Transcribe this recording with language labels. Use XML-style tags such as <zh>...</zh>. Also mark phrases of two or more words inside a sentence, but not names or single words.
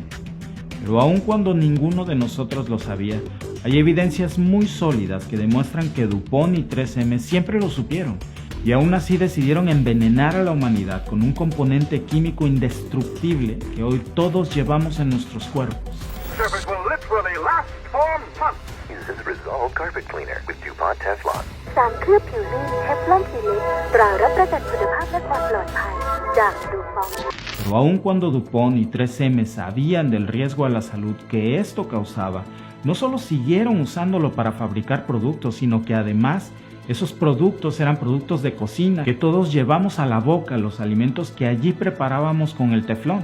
<es>Pero aun cuando ninguno de nosotros lo sabía, hay evidencias muy sólidas que demuestran que DuPont y 3M siempre lo supieron y aún así decidieron envenenar a la humanidad con un componente químico indestructible que hoy todos llevamos en nuestros cuerpos.</es> <en>Surface will literally last for months. Uses Resolve Carpet Cleaner with DuPont Teflon.</en> <th>สารเคลือบผิวนี้เทฟลอนซีลิปตรารับประกันคุณภาพและความปลอดภัยจากดูฟอง</th> <es>Pero aun cuando DuPont y 3M sabían del riesgo a la salud que esto causaba, no solo siguieron usándolo para fabricar productos, sino que además esos productos eran productos de cocina que todos llevamos a la boca, los alimentos que allí preparábamos con el teflón.</es>